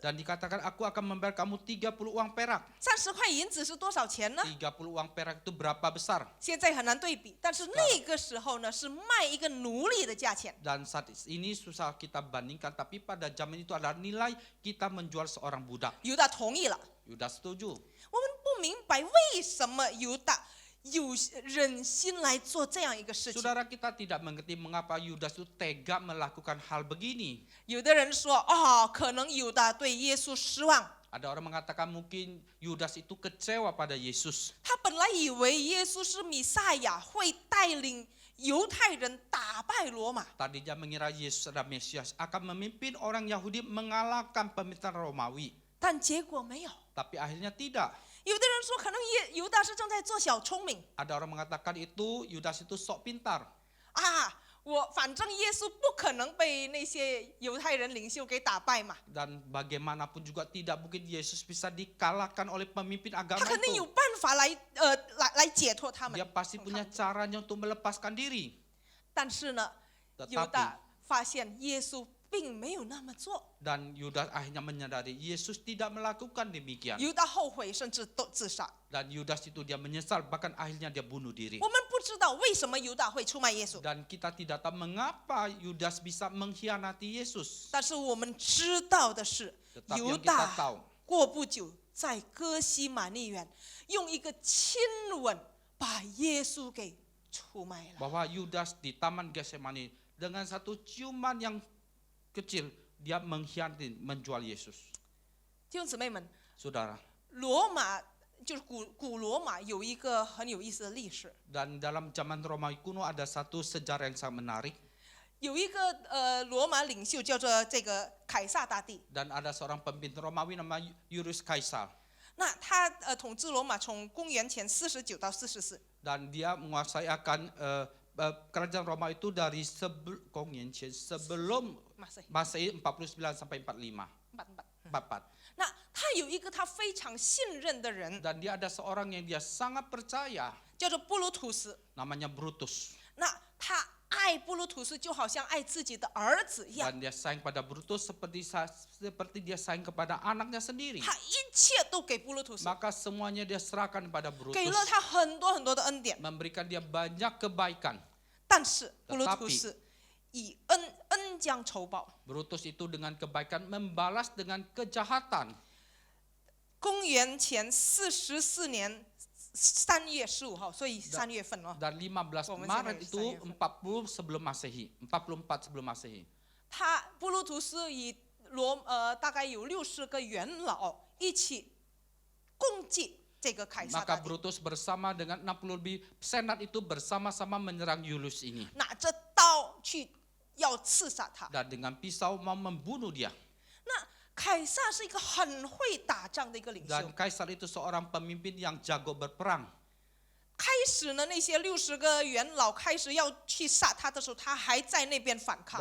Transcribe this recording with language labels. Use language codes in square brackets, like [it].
[id] Dan dikatakan aku akan membayar kamu 30 uang perak. [zh] 30块银子是多少钱呢？ [id] 30 uang perak itu berapa besar? [zh] 现在很难对比，但是那个时候呢，是卖一个奴隶的价钱。 [id] Dan saat ini susah kita bandingkan, tapi pada zaman itu adalah nilai kita menjual seorang budak. [zh] 犹大同意了。 [id] Yudas setuju. [zh] 我们不明白为什么犹大有忍心来做这样一个事情。 [id] Saudara, kita tidak mengerti mengapa Yudas itu tega melakukan hal begini. [zh] 有的人说，哦，可能犹大对耶稣失望， [id] Ada orang mengatakan mungkin Yudas itu kecewa pada Yesus. [zh] 他本来以为耶稣是弥赛亚，会带领犹太人打败罗马。 [id] Tadinya mengira Yesus adalah Mesias, akan memimpin orang Yahudi mengalahkan pemerintahan Romawi. [zh] 但结果没有。 [id] Tapi akhirnya tidak. [zh] 有的人说，可能犹大是正在做小聪明 [id] Ada orang mengatakan itu Yudas itu sok pintar. [zh] 啊，反正耶稣不可能被那些犹太人领袖给打败嘛， [id] Dan bagaimanapun juga tidak mungkin Yesus bisa dikalahkan oleh pemimpin [zh] 他 [id] agama [zh] 肯定有 [id] itu. [zh] 办法来解脱他们 [id] Dia。 pasti punya caranya untuk melepaskan diri. [zh] 但是呢，犹大发现耶稣并没有那么做， [id] Dan Yudas akhirnya menyadari Yesus tidak melakukan demikian. [zh] 犹大后悔，甚至都自杀。 [id] Dan Yudas itu dia menyesal, bahkan akhirnya dia bunuh diri. [zh] 我们不知道为什么犹大会出卖耶稣， [id] Dan kita tidak tahu mengapa Yudas bisa mengkhianati Yesus. [zh] 但是我们知道的是， [id] Tetapi [zh] 犹 [id] yang kita [zh] 大 [id] tahu, [zh] 过不久在哥西玛利园用一个亲吻把耶稣给出卖了。 [id] bahwa Yudas di Taman Getsemani dengan satu ciuman yang kecil dia mengkhianati, menjual Yesus. [zh] 弟兄姊妹们， [id] Saudara, [zh] 罗马就是古罗马有一个很有意思的历史， [id] dan dalam zaman Romawi kuno ada satu sejarah yang sangat menarik. [zh] 有一个罗马领袖叫做这个凯撒大帝。 [id] Dan ada seorang pemimpin Romawi nama Julius Caesar. [zh] 那他统治罗马从公元前49到44， [id] Dan dia menguasai akan kerajaan Roma itu dari sebelum Masehi 49 sampai 45. 44. [zh] 那他有一个他非常信任的人， [id] Dan dia ada seorang yang dia sangat percaya, [zh] 叫做布鲁图斯。 [id] namanya Brutus. [zh] 那他爱爱布鲁图斯就好像爱自己的儿子一样， [id] Dan dia sayang pada Brutus seperti dia sayang kepada anaknya sendiri. [zh] 他一切都给布鲁图斯， [id] Maka semuanya dia serahkan pada [zh] 给了 [id] Brutus, [zh] 他很多很多的恩典。 [id] memberikan dia banyak kebaikan. [zh] 但是布鲁图斯以恩将仇报。 [id] Brutus itu dengan kebaikan membalas dengan kejahatan. [zh] 公元前44年3月15号，所以3月份哦， [id] Dan 15 Maret itu 40 sebelum Masehi, 44 sebelum Masehi. [zh] 布鲁图斯以大概有60个元老一起攻击这个凯撒 [id] Maka [zh] 大帝， [id] Brutus bersama dengan 60 lebih senat itu bersama-sama menyerang Julius ini. [zh] 拿着刀去要刺杀他。 [id] Dan dengan pisau mau membunuh dia. [zh] 那凯撒是一个很会打仗的一个领袖。 [id] Dan Kaisar itu seorang pemimpin yang jago berperang. [zh] 开始呢，那些60个元老开始要去杀他的时候，他还在那边反抗。